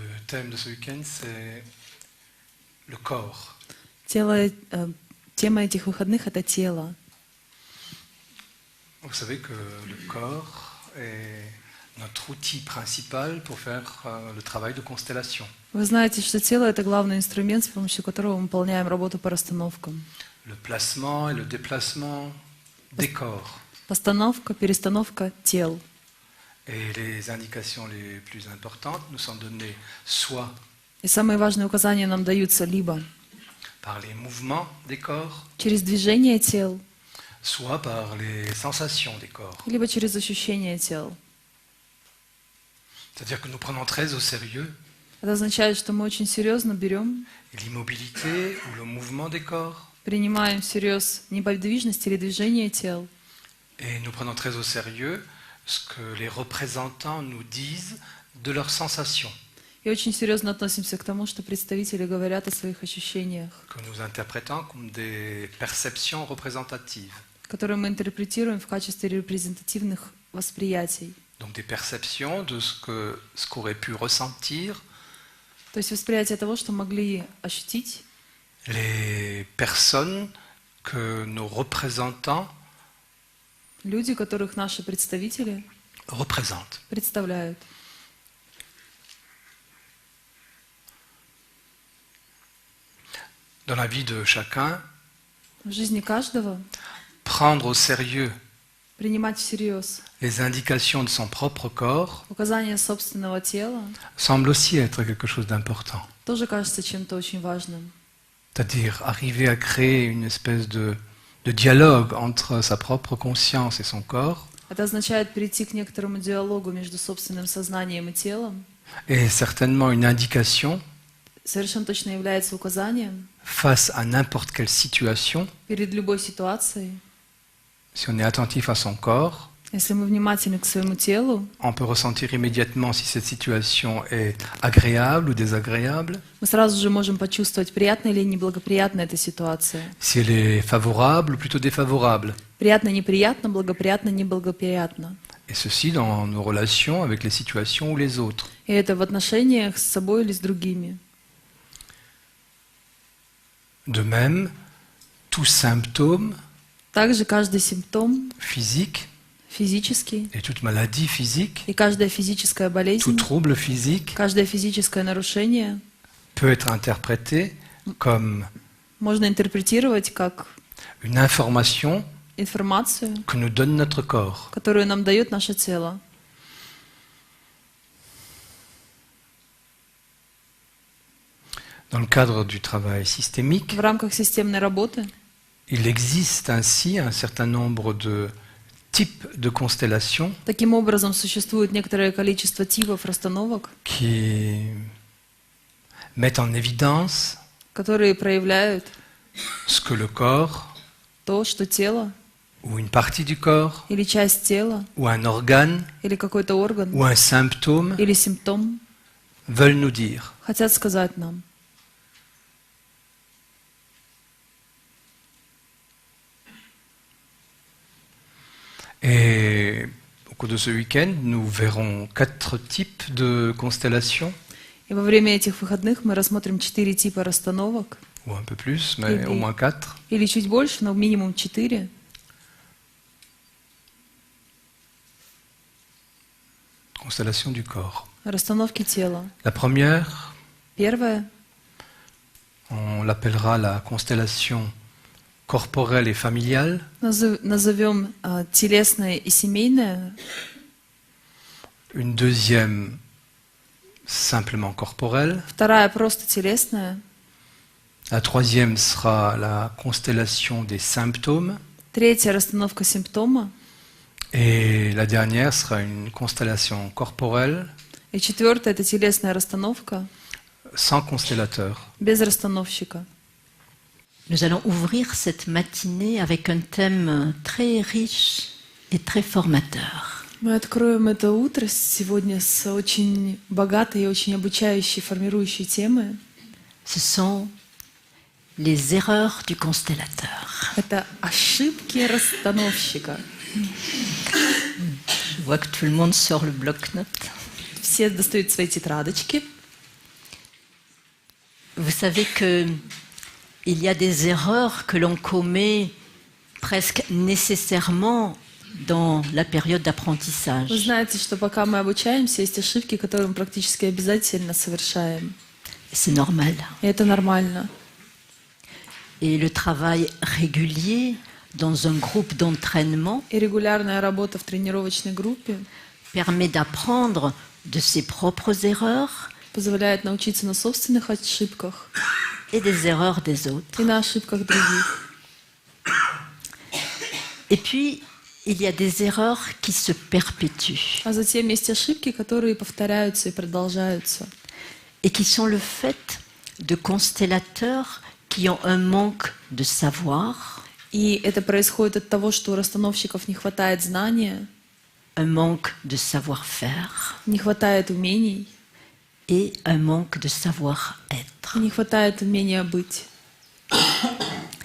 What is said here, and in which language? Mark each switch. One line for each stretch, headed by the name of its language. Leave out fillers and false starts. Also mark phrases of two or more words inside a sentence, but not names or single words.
French: thème de ce week-end, c'est le corps.
Russian: Тема этих выходных – это тело.
French: Vous savez que le corps est notre outil principal pour faire le travail de constellation.
Russian: Вы знаете, что тело – это главный инструмент, с помощью которого мы выполняем работу по расстановкам.
French: Le placement et le déplacement des corps.
Russian: Постановка, перестановка тел.
French: Et les indications les plus importantes nous sont données soit
Russian: И самые важные указания нам даются либо
French: par les mouvements des corps,
Russian: через движение тел,
French: soit par les sensations des corps.
Russian: либо через ощущение тел.
French: C'est-à-dire que nous prenons très au sérieux
Russian: Это означает, что мы очень серьезно берем,
French: l'immobilité ou le mouvement des corps,
Russian: принимаем всерьез неподвижность или движение тел.
French: et nous prenons très au sérieux ce que les représentants nous disent de leurs sensations,
Russian: И очень серьезно относимся к тому, что представители говорят о своих ощущениях,
French: que nous interprétons comme des perceptions représentatives.
Russian: которые мы интерпретируем в качестве репрезентативных восприятий.
French: Donc des perceptions de ce qu'auraient pu ressentir
Russian: То есть восприятие того, что могли ощутить
French: les personnes que nos représentants
Russian: люди, которых наши представители
French: représentent.
Russian: представляют.
French: Dans la vie de chacun,
Russian: В жизни каждого
French: prendre au sérieux
Russian: принимать всерьез
French: les indications de son propre corps
Russian: указания собственного тела
French: semble aussi être quelque chose d'important.
Russian: тоже кажется чем-то очень важным.
French: C'est-à-dire arriver à créer une espèce de dialogue entre sa propre conscience et son corps,
Russian: Это означает перейти к некоторому диалогу между собственным сознанием и телом.
French: et certainement une indication
Russian: Совершенно точно является указанием
French: face à n'importe quelle situation.
Russian: перед любой ситуацией.
French: Si on est attentif à son corps,
Russian: Если мы внимательны к своему телу,
French: on peut ressentir immédiatement si cette situation est agréable ou désagréable,
Russian: мы сразу же можем почувствовать, приятная или неблагоприятная эта ситуация.
French: si elle est favorable ou plutôt défavorable.
Russian: Приятно, неприятно, благоприятно, неблагоприятно.
French: Et ceci dans nos relations avec les situations ou les autres.
Russian: И это в отношениях с собой или с другими.
French: De même, tout symptôme
Russian: Также каждый симптом
French: physique
Russian: физический,
French: et toute maladie physique,
Russian: и каждая физическая
French: tout
Russian: болезнь,
French: trouble physique
Russian: каждое физическое нарушение
French: peut être interprété comme
Russian: можно интерпретировать как
French: une information
Russian: информацию,
French: que nous donne notre corps.
Russian: которую нам дает наше тело.
French: Dans le cadre du travail systémique,
Russian: В рамках системной работы
French: il existe ainsi un certain nombre de types de constellations
Russian: таким образом существует некоторое количество типов расстановок,
French: qui mettent en évidence
Russian: которые проявляют
French: ce que le corps,
Russian: то, что тело
French: ou une partie du corps,
Russian: или часть тела,
French: ou un organe,
Russian: или какой-то орган,
French: ou un symptôme
Russian: или симптом
French: veulent nous dire.
Russian: хотят сказать нам.
French: Et au cours de ce week-end, nous verrons 4 types de constellations,
Russian: И во время этих выходных мы рассмотрим 4 типа расстановок,
French: ou un peu plus, mais au moins 4.
Russian: или чуть больше, но минимум 4.
French: Constellations du corps.
Russian: Расстановки тела.
French: La première,
Russian: Первое,
French: on l'appellera la constellation corporelle et familiale.
Russian: назовем телесное и семейное.
French: Une deuxième, simplement corporelle.
Russian: Вторая просто телесная.
French: La troisième sera la constellation des symptômes.
Russian: Третья расстановка симптома.
French: Et la dernière sera une constellation corporelle
Russian: И четвертая это телесная расстановка
French: sans constellateur.
Russian: без расстановщика.
French: Nous allons ouvrir cette matinée avec un thème très riche et très formateur.
Russian: Мы откроем это утро сегодня с очень богатой и очень обучающей, формирующей темы.
French: Ce sont les erreurs du constellateur.
Russian: Это ошибки расстановщика.
French: Je vois que tout le monde sort le bloc-notes.
Russian: Все достают свои тетрадочки.
French: Vous savez qu'il y a des erreurs que l'on commet presque nécessairement dans la période
Russian: Вы
French: d'apprentissage.
Russian: знаете, что пока мы обучаемся, есть ошибки, которые мы практически обязательно совершаем.
French: C'est normal.
Russian: И это нормально.
French: Et le travail régulier dans un groupe d'entraînement
Russian: И регулярная работа в тренировочной группе
French: permet d'apprendre de ses propres erreurs
Russian: позволяет научиться на собственных ошибках
French: et des erreurs des autres.
Russian: и на ошибках других.
French: Et puis, il y a des erreurs qui se perpétuent
Russian: А затем есть ошибки, которые повторяются и продолжаются.
French: et qui sont le fait de constellateurs qui ont un manque de savoir,
Russian: И это происходит от того, что у расстановщиков не хватает знания,
French: un manque de savoir-faire
Russian: не хватает умений,
French: et un manque de savoir-être.
Russian: не хватает умения быть.